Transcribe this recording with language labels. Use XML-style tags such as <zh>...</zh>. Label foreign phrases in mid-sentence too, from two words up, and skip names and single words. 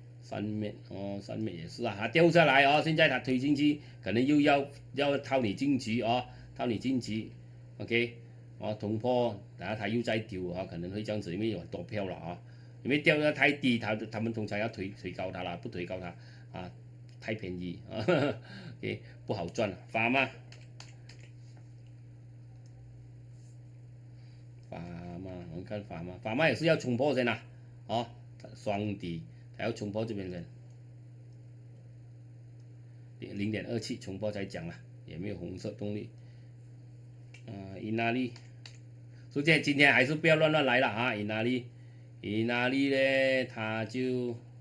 <zh>上面上面也是啊，它掉下来现在它推进去，可能又要套你进去套你进去 ，OK， 突破，然后它又再丢可能会这样子，因為有很多票了因為掉得太低，他們通常要推高它了，不推高它太便宜OK， 不好賺，法嘛，我們看法嘛也是要衝破先雙底，還要衝破這邊先，0.27衝破才講也沒有紅色動力，伊納利，所以今天還是不要亂來了伊納利呢，它就</zh>